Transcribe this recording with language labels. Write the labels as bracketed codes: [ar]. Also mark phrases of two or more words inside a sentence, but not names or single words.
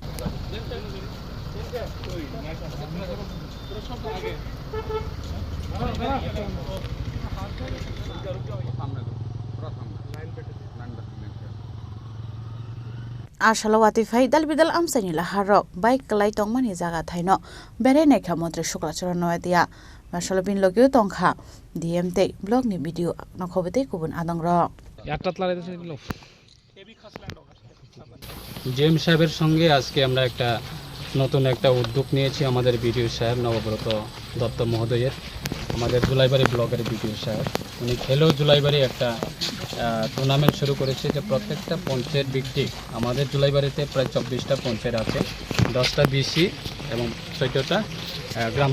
[trp] Ashalawati fai Dalbidal Amchai laharok bike kalai tongmani jaga thaino Berainaikha Mantri Sukla Charan Noatia Ashalobin logio tongkha DMT blog ni video nokhobete kubun adong rok [bn] জেম সাহেবের সঙ্গে আজকে আমরা একটা নতুন একটা উদ্যোগ নিয়েছি আমাদের ভিডিও সাহেব নবব্রত দত্ত মহোদয়ের আমাদের জুলাইবাড়ি ব্লকের ভিডিও সাহেব উনি খেলো জুলাইবাড়ি একটা টুর্নামেন্ট শুরু করেছে যে প্রত্যেকটা পঞ্চায়েত ভিত্তিক আমাদের জুলাইবাড়িতে প্রায় 24টা পঞ্চায়েত আছে 10টা বিসি এবং 14টা গ্রাম